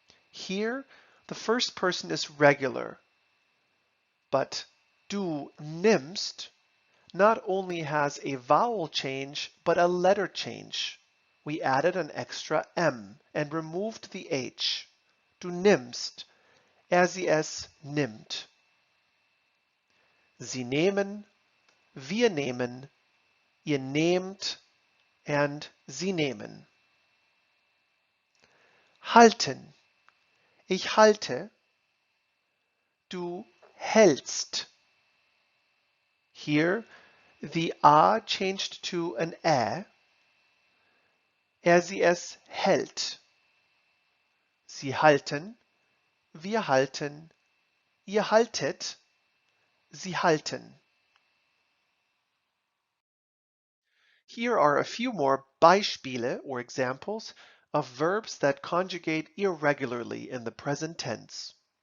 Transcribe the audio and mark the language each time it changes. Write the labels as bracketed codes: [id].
[en] Here, the first person is regular, but [de] du nimmst [en] not only has a vowel change, but a letter change. We added an extra M and removed the H. [de] Du nimmst, sie es nimmt. Sie nehmen, wir nehmen, ihr nehmt, [en] and [de] sie nehmen. Halten. Ich halte. Du hältst. [en] Here, the A changed to an Ä. [de] Sie es hält. Sie halten, wir halten, ihr haltet, sie halten. [en] Here are a few more Beispiele or examples of verbs that conjugate irregularly in the present tense.